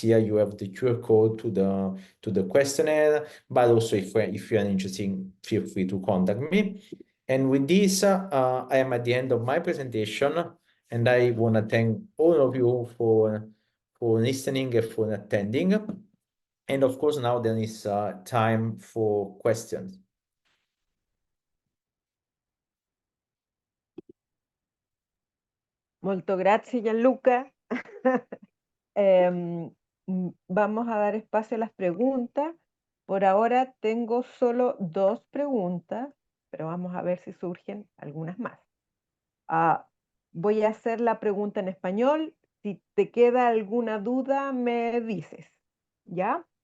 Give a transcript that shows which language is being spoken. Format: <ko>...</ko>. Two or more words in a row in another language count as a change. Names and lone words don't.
<en>Here you have the QR code to the questionnaire, but also if you are interested, feel free to contact me. And with this, I am at the end of my presentation, and I want to thank all of you for listening and for attending. And of course, now there is time for questions.</en> <it>Molto grazie, Gianluca.</it> <es>Vamos a dar espacio a las preguntas. Por ahora tengo solo 2 preguntas, pero vamos a ver si surgen algunas más. Voy a hacer la pregunta en español. Si te queda alguna duda, me dices, ¿ya?</es>